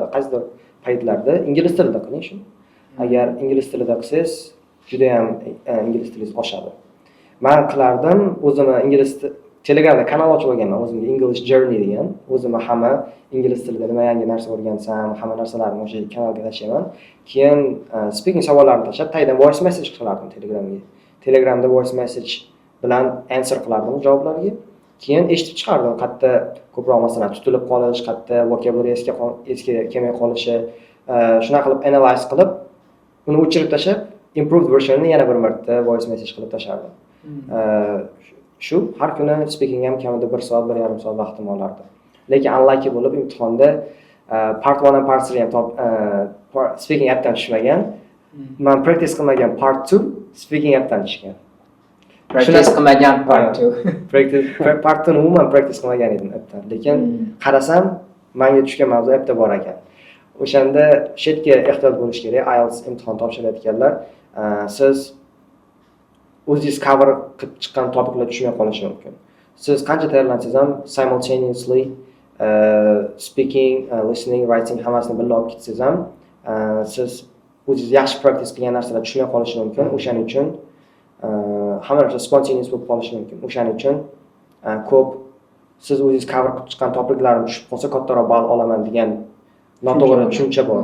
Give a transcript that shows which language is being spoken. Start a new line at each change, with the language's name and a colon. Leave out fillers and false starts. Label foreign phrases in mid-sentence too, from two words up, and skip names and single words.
Uzbek: Qaysidir paytlarda ingliz tilida qiling shu. Agar ingliz tilida qilsangiz, juda ham ingliz tilingiz oshadi. Men qilardim, o'zimni ingliz Telegramda kanal ochib olganman, o'zimga English Journey degan. O'zimni hamma ingliz tilida nima yangi narsa o'rgansam, hamma narsalarni o'sha kanalga tashlayman. Keyin speaking savollarini tashlab, tagdan
English: voice message
Uzbek: qilardim Telegramga. Telegramda
English: voice message
Uzbek: bilan answer qilardim javoblarga. Keyin eshitib chiqardim, qayerda ko'proq masalan tutilib qolish, qayerda vocabulary esga kelmay qolishi, shuna qilib analyze qilib, uni o'chirib tashlab,
English: improved versionni
Uzbek: yana bir marta
English: voice message
Uzbek: qilib tashardim. Shu har kuni speaking ham kamida 1 soat, 1,5 soat vaqtim olardi. Lekin unlucky bo'lib imtihonda
English: part 1
Uzbek: va
English: part 3
Uzbek: ham
English: speaking appdan
Uzbek: tushmagan. Men practice qilmagan
English: part 2 speaking appdan
Uzbek: tushgan. Practice qilmagan
English: part 2. Part 2
Uzbek: umuman practice qilmagan edim appdan. Lekin qarasam, menga tushgan mavzu appda bor ekan. O'shanda shetga ehtiyot bo'lish kerak. IELTS imtihon topshirayotganlar, siz o'zingiz cover qilib chiqqan topiklar tushmay qolishi mumkin. Siz qancha tayyorlansangiz ham
English: simultaneously speaking, listening, writing
Uzbek: hammasini birga olib ketsangiz ham siz o'zingiz yaxshi practice qilgan narsalar tushmay qolishi mumkin. O'shaning uchun hamma narsa spontaneous bo'lib qolishi mumkin. O'shaning uchun ko'p siz o'zingiz cover qilib chiqqan topiklarni tushib qolsa kattaroq ball olaman degan noto'g'ri tushuncha bor.